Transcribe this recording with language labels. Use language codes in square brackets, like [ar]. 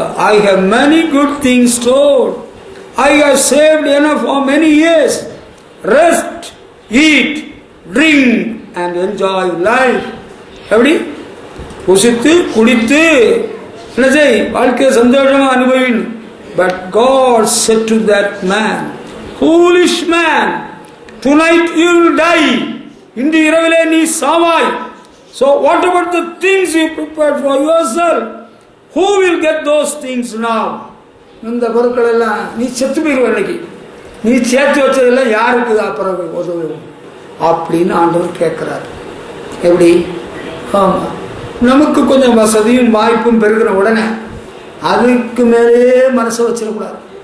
[en] I have many good things stored. I have saved enough for many years. Rest, eat, drink and enjoy life. [ta] எப்படி? புசித்து குடித்து என்ன செய், வாழ்க்கையை சந்தோஷமா அனுபவின். [en] But God said to that man, foolish man, tonight you will die. [ta] இன்று இரவிலே நீ சாவாய். [en] So what about the things you prepared for yourself? Who will get those things now? [ta] இந்த பொருட்கள் எல்லாம் நீ செத்து போயிருவ. இன்னைக்கு நீ சேர்த்து வச்சதெல்லாம் யாருக்கு அப்புறம் உதவும் அப்படின்னு ஆண்டவர் கேட்கிறார். எப்படி? ஆமா, நமக்கு கொஞ்சம் வசதியும் வாய்ப்பும் பெருகிற உடனே அதுக்கு மேலே மனசை வச்சிடக்கூடாது.